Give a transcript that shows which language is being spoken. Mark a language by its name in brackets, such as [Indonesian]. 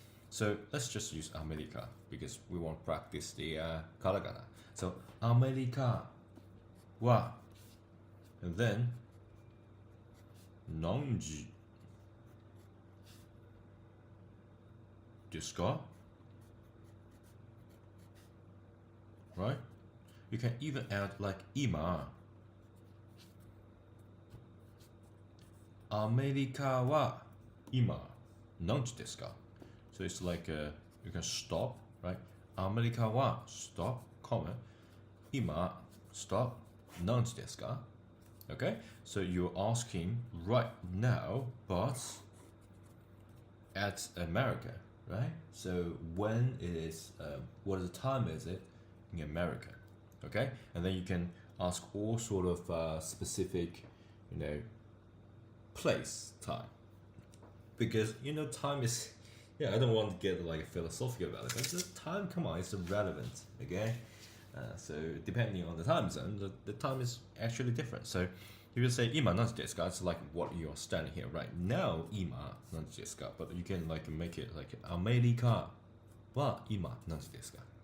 [English] So let's just use America because we want to practice the katakana. So America wa, and then [Japanese] 何時ですか? [English] Right? You can even add like [Japanese] 今アメリカは今何時ですか? [English] So it's like you can stop, right? [Japanese] アメリカは [English] stop, comma [Japanese] 今 stop 何時ですか? [English] Okay, so you're asking right now, but at America, right? So when is what is the time is it in America? Okay, and then you can ask all sort of specific, place time, because time is. Yeah, I don't want to get like philosophical about it, but the time, come on, it's irrelevant. Okay. So depending on the time zone, the time is actually different. So if you say [Japanese] 今何時ですか, [English] it's like what you're standing here right now. [Japanese] 今何時ですか, [English] but you can like make it like [Japanese] アメリカは今何時ですか?